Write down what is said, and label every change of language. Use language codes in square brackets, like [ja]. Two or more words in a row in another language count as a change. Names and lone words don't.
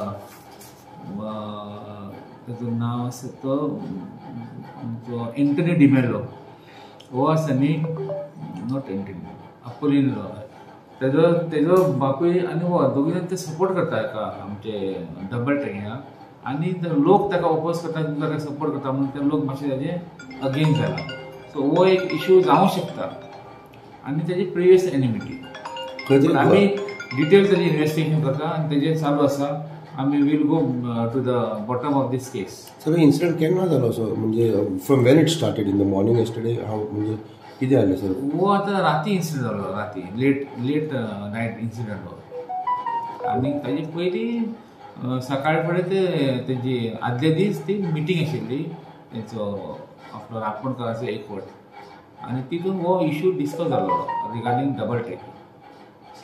[kok] ताचें नांव आसा तो एंटनी डिमेलो हो आसा न्ही, नॉट एंटनी, अपोलिनो, तेजो बापूय आनी हो दोगी जाण ते सपोर्ट करता हेका आमचे डबल ट्रॅकिंगाक आनी लोक ताका ओपोज करता ताका सपोर्ट करता म्हणून ते लोक मातशे ताजे अगेन्स्ट जाला. सो हो एक इश्यू जावंक शकता आनी तेजी प्रिवियस एनिमिटी. आमी डिटेल तेजी इन्वेस्टिगेशन करता आनी तेजें चालू आसा. [en] आमी will go to the bottom of this case. [kok] सर इन्सिडंट केन्ना जालो सर, म्हणजे [en] from when it started in the morning yesterday [kok] हांव म्हणजे कितें जालें सर? हो आतां राती इन्सिडंट जालो, राती [en] late night [kok] इन्सिडंट हो. आनी ताजे पयलीं सकाळी फुडें तेजी आदले दीस ती मिटींग आशिल्ली तेचो आपलो रापणकाराचो एकवट आनी तितून हो इश्यू डिस्कस जालो [en] regarding double tracking.